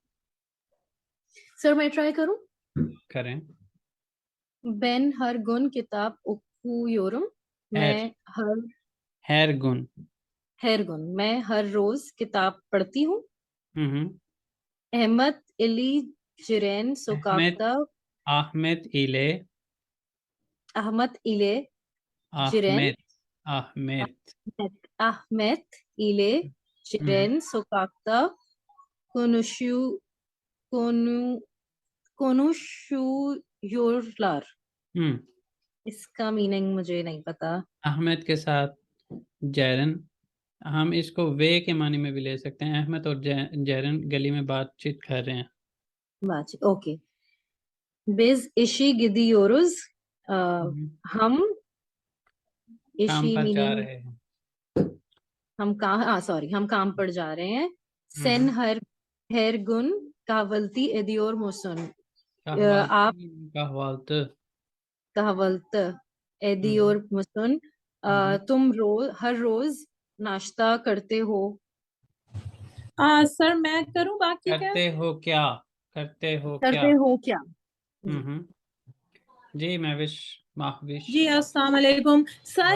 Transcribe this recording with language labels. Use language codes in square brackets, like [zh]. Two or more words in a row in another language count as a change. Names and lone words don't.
[ur] سر میں ٹرائی کروں. करें। [tr] Ben her gün kitap okuyorum। हैर [ur] میں ہر [tr] Her gün. her gün [ur] میں ہر روز کتاب پڑھتی ہوں. हम्म। [tr] Ahmet ile Ceren अहमद sokakta। Ahmet ile Ahmet ile Ceren अहमद अहमद। Ahmet ile हम्म। Jiren sokakta konuşu konu konuşuyorlar। हम्म। [ur] اس کا میننگ مجھے نہیں پتا. احمد کے ساتھ جیرن، ہم اس کو وے کے معنی میں بھی لے سکتے ہیں. احمد اور جیرن گلی میں بات چیت کر رہے ہیں. بات اوکے. [tr] Biz işe gidiyoruz। हम्म। [ur] हम काम इशी پر جا मीनिंग رہے ہیں. ہم کام سوری ہم کام پر جا رہے ہیں. हम्म। [tr] Sen her gün kahvaltı ediyor musun? [ur] आप [tr] kahvaltı kahvaltı. kahvaltı हम्म। ediyor musun? हम्म। [ur] تم ہر روز ناشتہ کرتے ہو. سر میں کروں باقی کیا? کرتے ہو کیا؟ کرتے ہو کیا? کرتے ہو کیا? ہمم۔ جی مہوش مہوش. جی السلام علیکم سر,